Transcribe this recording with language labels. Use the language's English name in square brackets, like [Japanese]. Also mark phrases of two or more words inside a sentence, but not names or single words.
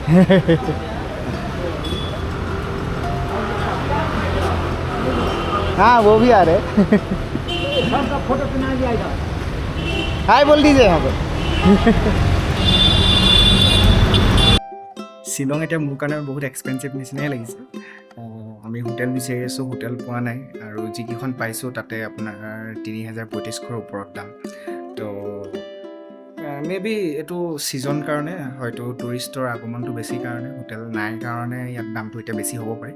[Hindi] हाँ वो भी आ रहे हैं। सबका फोटो बना दिया इधर। हाय बोल दीजिए यहाँ पे। [Assamese] শ্বিলং এতিয়া মোৰ কাৰণে বহুত এক্সপেঞ্চিভ নিচিনাই লাগিছে। আমি হোটেল বিচাৰি আছোঁ, হোটেল পোৱা নাই, আৰু যিকেইখন পাইছোঁ তাতে আপোনাৰ 3000-3500ৰ ওপৰত দাম। তো [English] maybe [Assamese] এইটো ছিজন কাৰণে, হয়তো টুৰিষ্টৰ আগমনটো বেছি কাৰণে, হোটেল নাই কাৰণে ইয়াত দামটো এতিয়া বেছি হ'ব পাৰে।